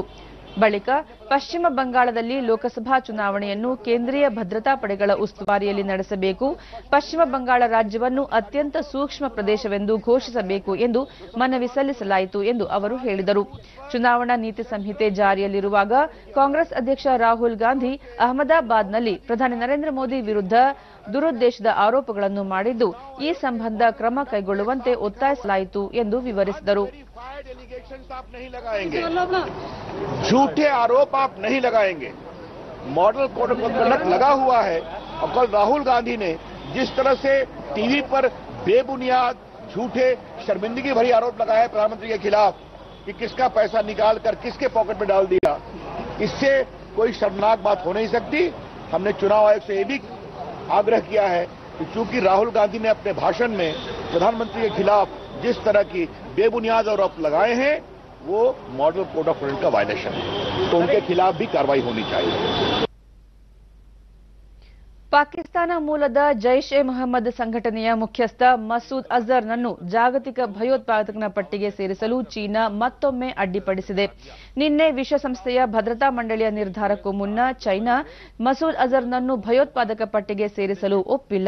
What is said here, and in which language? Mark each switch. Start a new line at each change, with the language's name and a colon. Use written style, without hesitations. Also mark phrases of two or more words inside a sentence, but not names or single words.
Kannada: ಬಳಿಕ ಪಶ್ಚಿಮ ಬಂಗಾಳದಲ್ಲಿ ಲೋಕಸಭಾ ಚುನಾವಣೆಯನ್ನು ಕೇಂದ್ರೀಯ ಭದ್ರತಾ ಪಡೆಗಳ ಉಸ್ತುವಾರಿಯಲ್ಲಿ ನಡೆಸಬೇಕು, ಪಶ್ಚಿಮ ಬಂಗಾಳ ರಾಜ್ಯವನ್ನು ಅತ್ಯಂತ ಸೂಕ್ಷ್ಮ ಪ್ರದೇಶವೆಂದು ಘೋಷಿಸಬೇಕು ಎಂದು ಮನವಿ ಸಲ್ಲಿಸಲಾಯಿತು ಎಂದು ಅವರು ಹೇಳಿದರು. ಚುನಾವಣಾ ನೀತಿ ಸಂಹಿತೆ ಜಾರಿಯಲ್ಲಿರುವಾಗ ಕಾಂಗ್ರೆಸ್ ಅಧ್ಯಕ್ಷ ರಾಹುಲ್ ಗಾಂಧಿ ಅಹಮದಾಬಾದ್ನಲ್ಲಿ ಪ್ರಧಾನಿ ನರೇಂದ್ರ ಮೋದಿ ವಿರುದ್ಧ ದುರುದ್ದೇಶದ ಆರೋಪಗಳನ್ನು ಮಾಡಿದ್ದು, ಈ ಸಂಬಂಧ ಕ್ರಮ ಕೈಗೊಳ್ಳುವಂತೆ ಒತ್ತಾಯಿಸಲಾಯಿತು ಎಂದು ವಿವರಿಸಿದರು.
Hindi: झूठे आरोप आप नहीं लगाएंगे।
English: model code of conduct
Hindi: लगा हुआ है और कल राहुल गांधी ने जिस तरह से टीवी पर बेबुनियाद झूठे शर्मिंदगी भरी आरोप लगाया है प्रधानमंत्री के खिलाफ कि किसका पैसा निकाल कर किसके पॉकेट में डाल दिया, इससे कोई शर्मनाक बात हो नहीं सकती। हमने चुनाव आयोग से यह भी आग्रह किया है कि चूंकि राहुल गांधी ने अपने भाषण में प्रधानमंत्री के खिलाफ जिस तरह की बेबुनियाद आरोप लगाए हैं वो
English: model code of conduct
Hindi: का वायलेशन है, तो उनके खिलाफ भी कार्रवाई होनी चाहिए.
Kannada: ಪಾಕಿಸ್ತಾನ ಮೂಲದ ಜೈಷ್ ಎ ಮೊಹಮ್ಮದ್ ಸಂಘಟನೆಯ ಮುಖ್ಯಸ್ಥ ಮಸೂದ್ ಅಜರ್ನನ್ನು ಜಾಗತಿಕ ಭಯೋತ್ಪಾದಕನ ಪಟ್ಟಿಗೆ ಸೇರಿಸಲು ಚೀನಾ ಮತ್ತೊಮ್ಮೆ ಅಡ್ಡಿಪಡಿಸಿದೆ. ನಿನ್ನೆ ವಿಶ್ವಸಂಸ್ಥೆಯ ಭದ್ರತಾ ಮಂಡಳಿಯ ನಿರ್ಧಾರಕ್ಕೂ ಮುನ್ನ ಚೈನಾ ಮಸೂದ್ ಅಜರ್ನನ್ನು ಭಯೋತ್ಪಾದಕ ಪಟ್ಟಿಗೆ ಸೇರಿಸಲು ಒಪ್ಪಿಲ್ಲ.